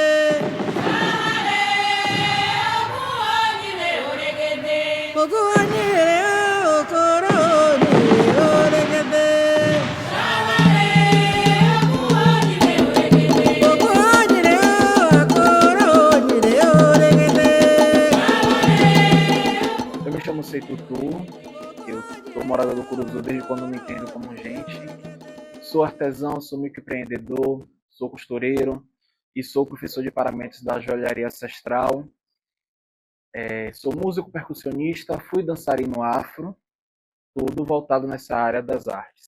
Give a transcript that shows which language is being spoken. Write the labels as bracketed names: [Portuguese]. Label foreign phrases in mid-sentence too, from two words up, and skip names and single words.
[Portuguese] Ogoanyire okoro nyire oregede. Ogoanyire okoro nyire oregede. Eu me chamo Seitutu, eu sou morador do Curuzu desde quando me entendo como gente. Sou artesão, sou microempreendedor, sou costureiro e sou professor de paramentos da joalharia ancestral. Sou músico percussionista, fui dançarino afro, tudo voltado nessa área das artes.